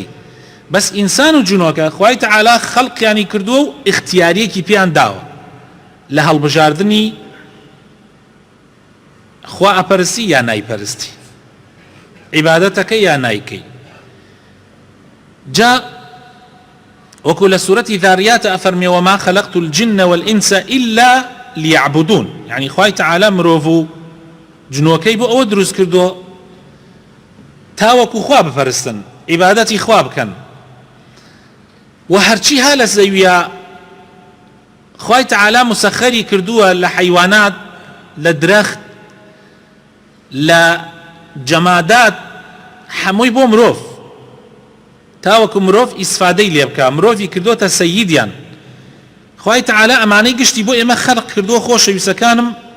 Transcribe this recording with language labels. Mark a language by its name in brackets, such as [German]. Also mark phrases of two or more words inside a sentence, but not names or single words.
[Central Kurdish] بەس ئینسان و جنۆکە خوای تەعالی خەڵقیانی کردووە و اختیاریەکی پێیان داوە لە هەڵبژاردنی خوا ئەپەرستی یا نایپەرستی، عیبادەتەکە یا نایکەی. جا وەکو لە سوورەتی ذاریات ئەفەرمێ: [Arabic] وما خلقت الجن والإنس إلا ليعبدون. [Central Kurdish] يعني خوای تەعالی مرۆڤ و جنۆکەی بۆ ئەوە دروست کردووە تا وەکو خوا بپەرستن، عیبادەتی خوا بکەن. و هەرچی ها لە زەویە خوای تعالی مسخری کردووە لە حیوانات، لە درەخت، لە جەمادات هەمووی بۆ مرۆڤ تاوەکو مرۆڤ ئیسفادەی لێ بکە مرۆڤی کردوتە سەییدیان خوای تعالی ئەمانەی گشتی بۆ ئێمە خەلق کردووە خۆشەویستەکانم